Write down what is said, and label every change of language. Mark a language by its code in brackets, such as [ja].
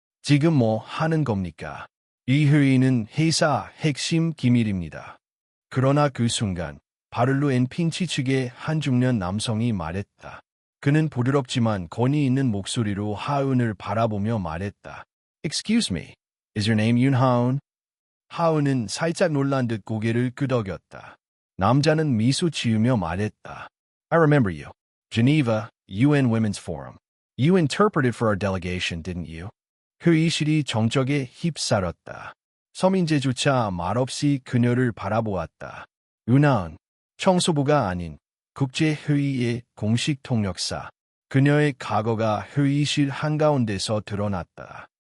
[ko] 지금 뭐 하는 겁니까? 이 회의는 회사 핵심 기밀입니다. 그러나 그 순간 바를로 앤 핀치 측의 한 중년 남성이 말했다. 그는 부드럽지만 권위 있는 목소리로 하은을 바라보며 말했다. [en] Excuse me, is your name 윤하은? [ko] 하은은 살짝 놀란 듯 고개를 끄덕였다. 남자는 미소 지으며 말했다. [en] I remember you. Geneva, UN Women's Forum. You interpreted for our delegation, didn't you? [ko] 회의실이 정적에 휩싸였다. 서민재조차 말없이 그녀를 바라보았다. 윤하은, 청소부가 아닌 국제회의의 공식 통역사. 그녀의 과거가 회의실 한가운데서 드러났다.